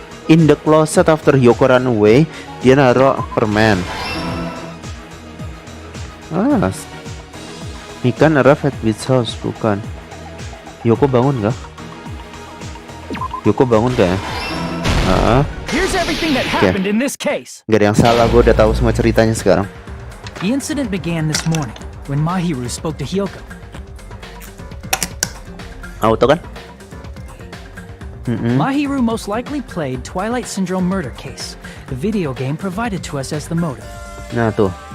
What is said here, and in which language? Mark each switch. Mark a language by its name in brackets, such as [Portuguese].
[English] In the closet after Yoko run away, [Indonesian] dia naruh permen. [English] Ikan arrived at Beach House, bukan. [Indonesian] Yoko bangun gak? Yoko bangun gak ya? [English] Here's everything that happened in this case. [Indonesian] Gak ada yang salah, gue udah tahu semua ceritanya sekarang. [English] The incident began this morning when Mahiru spoke to Hyoko. [Indonesian] Auto kan? [English] Mahiru most likely played Twilight Syndrome Murder Case, the video game provided to us as the motive. [Indonesian] Nah tuh.